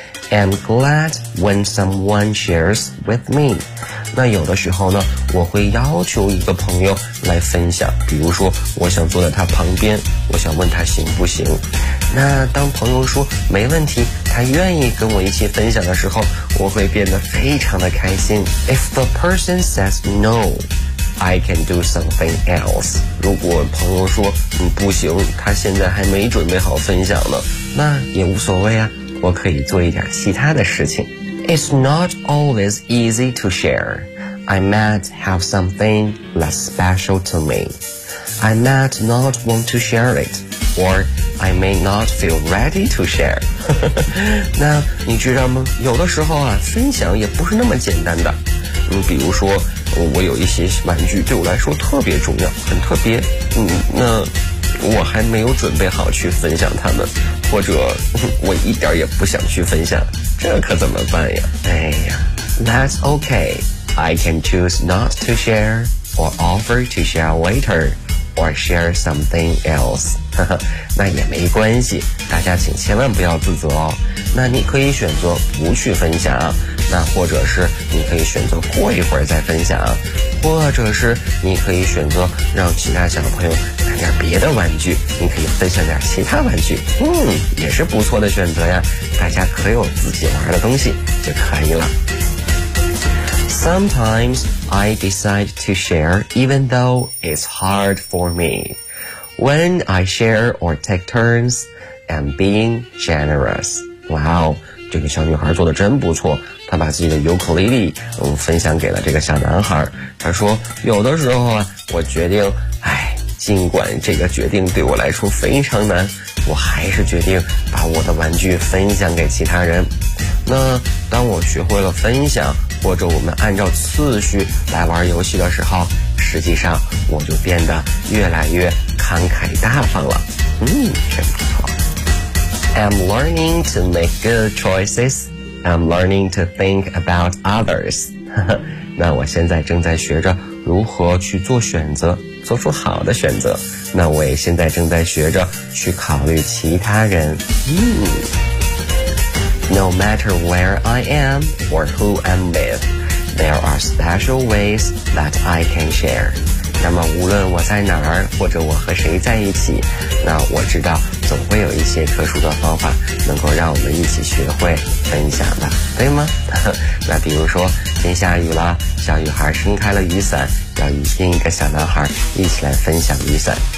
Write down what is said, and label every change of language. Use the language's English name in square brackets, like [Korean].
[English] I'm glad when someone shares with me. [Chinese] 那有的时候呢，我会要求一个朋友来分享，比如说我想坐在他旁边，我想问他行不行。那当朋友说没问题，他愿意跟我一起分享的时候，我会变得非常的开心。 [English] If the person says no, I can do something else. [Chinese] 如果朋友说不行，他现在还没准备好分享呢，那也无所谓啊，我可以做一点其他的事情。 [English] It's not always easy to share. I might have something less special to me. I might not want to share it, or I may not feel ready to share. [Chinese] 那你知道吗，有的时候啊，分享也不是那么简单的。比如说我有一些玩具对我来说特别重要，很特别，那我还没有准备好去分享它们，或者我一点也不想去分享，这可怎么办呀？哎呀， [English] That's okay. I can choose not to share or offer to share later or share something else. [Chinese] 那也没关系，大家请千万不要自责哦。那你可以选择不去分享，那或者是你可以选择过一会儿再分享，或者是你可以选择让其他小朋友买点别的玩具，你可以分享点其他玩具，也是不错的选择呀。大家可有自己玩的东西就可以了。 [English] Sometimes I decide to share even though it's hard for me. When I share or take turns, I'm being generous. [Chinese] Wow, 这个小女孩做得真不错，她把自己的尤克里里分享给了这个小男孩。她说，有的时候啊，我决定，哎，尽管这个决定对我来说非常难，我还是决定把我的玩具分享给其他人。那当我学会了分享，或者我们按照次序来玩游戏的时候，实际上我就变得越来越慷慨大方了。真不错。 [English] I'm learning to make good choices. I'm learning to think about others. [Chinese] 那我现在正在学着如何去做选择，做出好的选择。那我也现在正在学着去考虑其他人。 [English] No matter where I am or who I'm with, there are special ways that I can share. [Chinese] 那么无论我在哪儿，或者我和谁在一起，那我知道总会有一些特殊的方法能够让我们一起学会分享的，对吗？那比如说天下雨了，小女孩撑开了雨伞，要与另一个小男孩一起来分享雨伞。